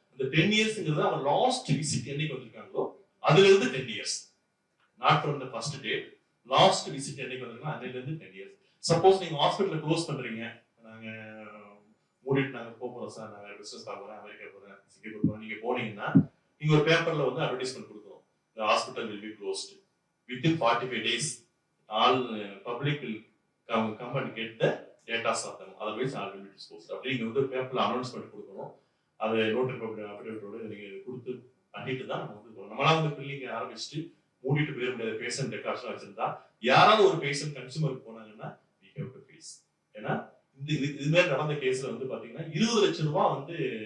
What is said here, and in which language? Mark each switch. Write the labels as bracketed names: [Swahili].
[Tamil] அந்த 10 yearsங்கிறது அவங்க last visit என்னைக்கு வந்திருக்காங்களோ அதுல இருந்து 10 years, [English] Not from the first date. [Tamil] Last visit என்னைக்கு வந்திருக்காங்க அதுல இருந்து 10 years. சப்போஸ் நீங்க ஹாஸ்பிட்டல க்ளோஸ் பண்றீங்க, நாங்க மூடிட்டு நாங்க போறோம் சார், நாங்க பிசினஸ் பார்க்க அமெரிக்கா போறேன் சிங்கப்பூர் போறோம், நீங்க போனீங்கன்னா நீங்க ஒரு பேப்பர்ல வந்து அட்வர்டைஸ்மெண்ட் கொடுக்கணும். [English] The hospital will be closed within 45 days. All public will come and get the data of them. Otherwise, all will be disposed. [Tamil] அப்படி நீங்க வந்து பேப்பர்ல அனௌன்ஸ்மெண்ட் கொடுக்கணும். அது நோட்டரி பப்ளிக் அஃபிடவிட்டோட நீங்க கொடுத்து பண்ணிட்டு தான் நம்ம வந்து நம்மளா வந்து பில்லிங் ஆரம்பிச்சுட்டு மூடிட்டு போயிட முடியாது. பேஷண்ட் ரெக்கார்ட்ஸ் வச்சிருந்தா யாராவது ஒரு பேஷண்ட் கன்சூமருக்கு போனாங்கன்னா [English] we have to face. [Tamil] ஏன்னா இது மாதிரி நடந்த கேஸ்ல வந்து பாத்தீங்கன்னா 20 லட்சம் ரூபாய் வந்து